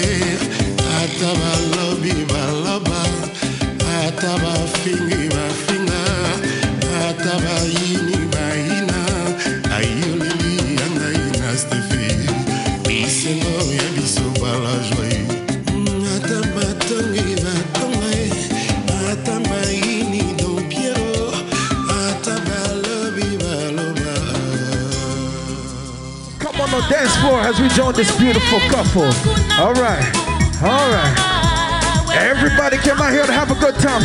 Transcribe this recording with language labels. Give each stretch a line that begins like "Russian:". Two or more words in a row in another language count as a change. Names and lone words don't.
Lingala: ata balobi baloba ata bafingi bafinga ata bayini bayina ayoleli ya ngai na stefi bisengo ya biso bala joye ata batongi batonga ata bayini dompiero ata balobi baloba.
English: Come on the dance floor as we join this beautiful couple. All right. Everybody came out here to have a good time.